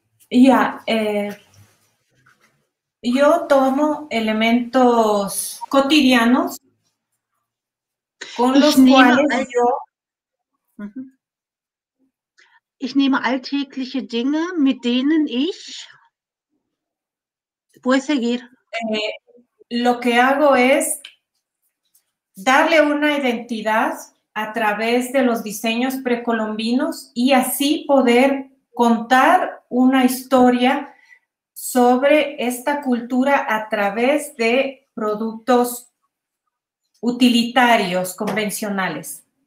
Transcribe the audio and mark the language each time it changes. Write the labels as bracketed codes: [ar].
[es] Ya, yo tomo elementos cotidianos con los cuales [de] Ich nehme alltägliche Dinge, mit denen ich [es] puedo seguir. Lo que hago es darle una identidad a través de los diseños precolombinos y así poder contar una historia sobre esta cultura a través de productos utilitarios, convencionales.